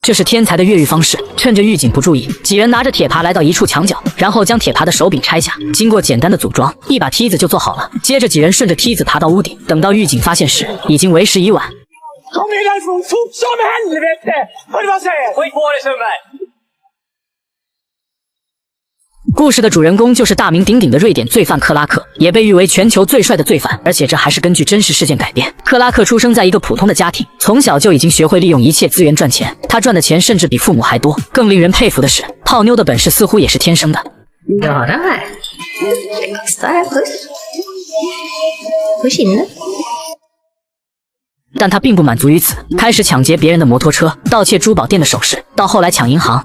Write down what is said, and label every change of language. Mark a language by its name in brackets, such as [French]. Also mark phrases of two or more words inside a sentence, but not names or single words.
[Chinese] 这是天才的越狱方式。趁着狱警不注意，几人拿着铁耙来到一处墙角，然后将铁耙的手柄拆下。经过简单的组装，一把梯子就做好了。接着几人顺着梯子爬到屋顶，等到狱警发现时，已经为时已晚。 [Swedish] Kom igen från fort som helvete! Vad vad säger? Skit på dig snubben! [Chinese] 故事的主人公就是大名鼎鼎的瑞典罪犯克拉克，也被誉为全球最帅的罪犯，而且这还是根据真实事件改编。克拉克出生在一个普通的家庭，从小就已经学会利用一切资源赚钱，他赚的钱甚至比父母还多。更令人佩服的是，泡妞的本事似乎也是天生的。但他并不满足于此，开始抢劫别人的摩托车，盗窃珠宝店的首饰，到后来抢银行。